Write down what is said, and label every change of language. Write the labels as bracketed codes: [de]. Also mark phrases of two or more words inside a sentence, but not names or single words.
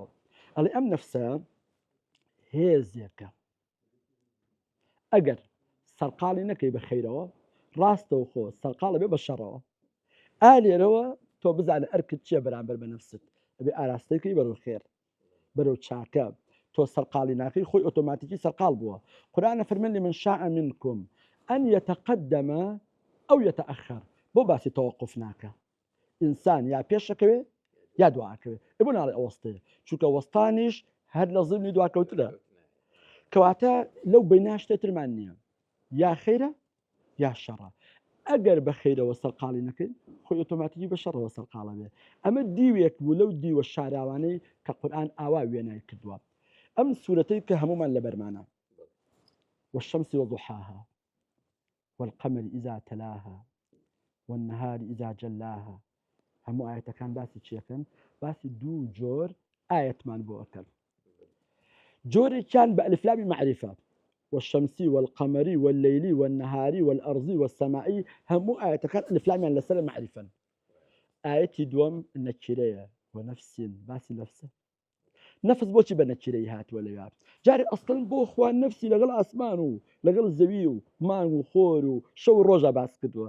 [ckb] ئەڵێ ئەم نەفسە هێزێکە، ئەگەر سەرقاڵی نەکەی بە خەیرەوە، ڕاستەوە خۆ سەرقاڵە بێ بە شەڕەوە. ئالێرەوە تۆ بزانە ئەرکت چییە بەرامبەر بە نەفست، ئەبێ ئاراستەکەی بەرەو خێر، بەرەو چاکە. تۆ سەرقاڵی ناکەی، خۆی ئۆتۆماتیکی سەرقاڵ بووە. قورئان فەرمێن [ar] لمن شاء منكم أن يتقدم أو يتأخر. [ckb] بۆ باسی تەوەقف ناکە. ئینسان یا پێشەکەوێ یا دواکەوێ. بۆ ناڵێ ئەوەستەیە، چونکە وەستانیش هەر لە زمانی دواکەوتنە. کەواتە لەو بەینا شتێترمان نییە، یا خەیرە یا شەڕە. ئەگەر بە خەیرەوە سەرقاڵی نەکەین، خۆی ئۆتۆماتیکی بە شەڕەوە سەرقاڵە بێ. ئەمە دیوێک بوو لەو دیوە شاراوانەی کە قورئان ئاوا وێنای کردووە. ئەم سوورەتەی کە هەمومان لە بەرمانە، [ar] والشمس وضحاها والقمر إذا تلاها والنهار إذا جلاها، [ckb] هەموو ئاەتەکان باسی چیەکەن؟ باسی دوو جۆر ئاەتمان بۆ ئەکەن. جۆرێکیان بە ئەلفلامی معریفە، [ar] والشمس والقمر والليل والنهار والأرض والسماء، [ckb] هەموو ئاەتەکان ئەلفلامیان لەسەر معریفەن. ئاەتی دووەم نەکیرەیە، ونفس، باسی نەفسە. نەفس بۆچی بە نەکیرەی هاتووە لەوێ؟ جارێ ئەسڵن بۆ خوا نەفسی لەگەڵ ئاسمان و لەگەڵ زەوی و مانگ و خۆر و شەو و ڕۆژە باس کردووە.